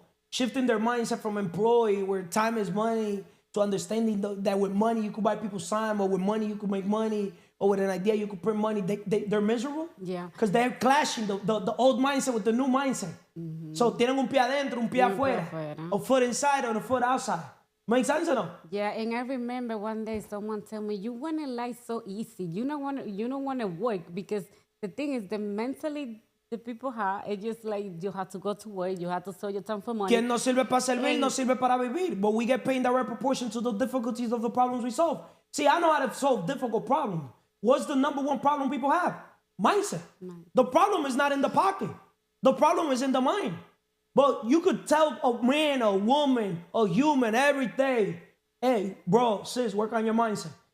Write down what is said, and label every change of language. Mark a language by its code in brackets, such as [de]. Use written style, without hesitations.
[en] shifting their mindset from employee, where time is money, to understanding that with money you could buy people's time, or with money you could make money, or with an idea you could print money. They're miserable. Yeah. Because they're clashing the old mindset with the new mindset. [es] So tienen un pie adentro, un pie afuera. [en] A foot inside or a foot outside. Make sense or no? Yeah, and I remember one day someone told me, "You want to life so easy. You don't want to work, because the thing is, the mentally the people have, it's just like you have to go to work, you have to sell your time for money." [es] Quien no sirve para servir, no sirve para vivir. [en] But we get paid in direct proportion to the difficulties of the problems we solve. See, I know how to solve difficult problems. What's the number one problem people have? Mindset. The problem is not in the pocket. The problem is in the mind. But you could tell a man, a woman, a human every day, hey, bro, sis, work on your mindset.